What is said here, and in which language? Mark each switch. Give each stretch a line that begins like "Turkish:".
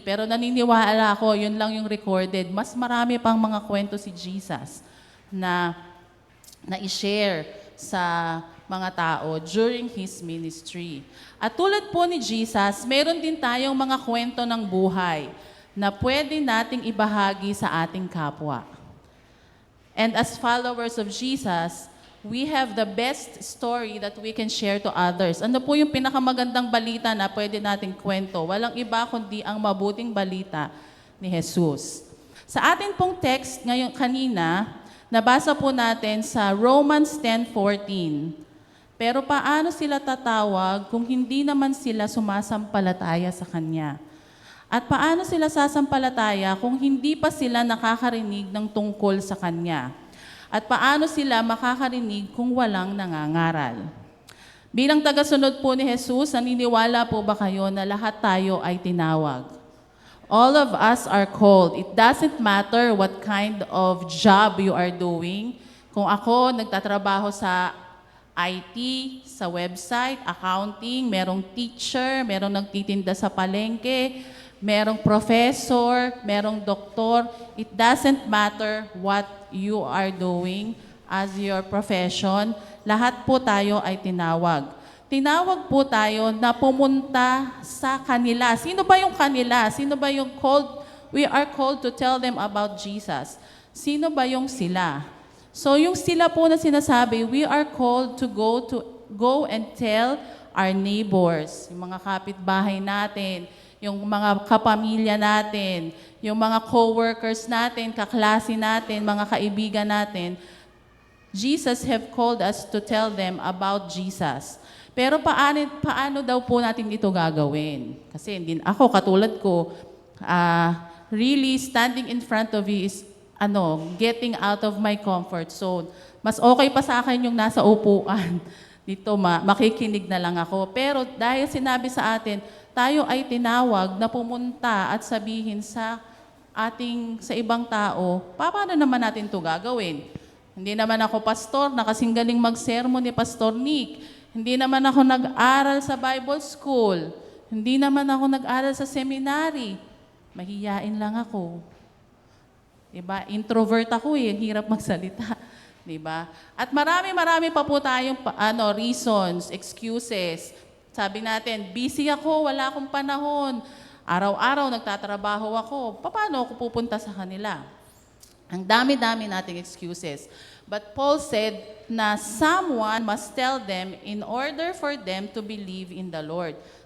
Filipino: Pero naniniwala ako, yun lang yung recorded. Mas marami pang mga kwento si Jesus na i-share sa mga tao
English: during His ministry.
Filipino: At tulad po ni Jesus, meron din tayong mga kwento ng buhay na pwede nating ibahagi sa ating kapwa.
English: And as followers of Jesus, we have the best story that we can share to others.
Filipino: Ano po yung pinakamagandang balita na pwede nating kwento? Walang iba kundi ang mabuting balita ni Jesus. Sa atin pong text ngayon kanina, nabasa po natin sa Romans 10:14. Pero paano sila tatawag kung hindi naman sila sumasampalataya sa Kanya? At paano sila sasampalataya kung hindi pa sila nakakarinig ng tungkol sa Kanya? At paano sila makakarinig kung walang nangangaral? Bilang tagasunod po ni Jesus, naniniwala po ba kayo na lahat tayo ay tinawag?
English: All of us are called. It doesn't matter what kind of job you are doing.
Filipino: Kung ako nagtatrabaho sa IT, sa website, accounting, merong teacher, merong nagtitinda sa palengke, merong professor, merong doktor.
English: It doesn't matter what you are doing as your profession.
Filipino: Lahat po tayo ay tinawag. Tinawag po tayo na pumunta sa kanila. Sino ba yung kanila? Sino ba yung called?
English: We are called to tell them about Jesus.
Filipino: Sino ba yung sila? So yung sila po na sinasabi,
English: we are called to go and tell our neighbors,
Filipino: yung mga kapitbahay natin, yung mga kapamilya natin, yung mga co-workers natin, kaklase natin, mga kaibigan natin.
English: Jesus have called us to tell them about Jesus.
Filipino: Pero paano daw po natin ito gagawin? Kasi hindi ako, katulad ko,
English: really standing in front of you is getting out of my comfort zone.
Filipino: Mas okay pa sa akin yung nasa upuan. Dito, makikinig na lang ako. Pero dahil sinabi sa atin, tayo ay tinawag na pumunta at sabihin sa ibang tao, paano naman natin ito gagawin? Hindi naman ako pastor, na kasing galing magsermon ni Pastor Nick. Hindi naman ako nag-aral sa Bible School. Hindi naman ako nag-aral sa seminary. Mahiyain lang ako. Diba? Introvert ako hirap magsalita. Diba? At marami pa po tayong reasons, excuses. Sabi natin, busy ako, wala akong panahon. Araw-araw nagtatrabaho ako. Paano ako pupunta sa kanila? Ang dami-dami nating excuses.
English: But Paul said na someone must tell them in order for them to believe in the Lord.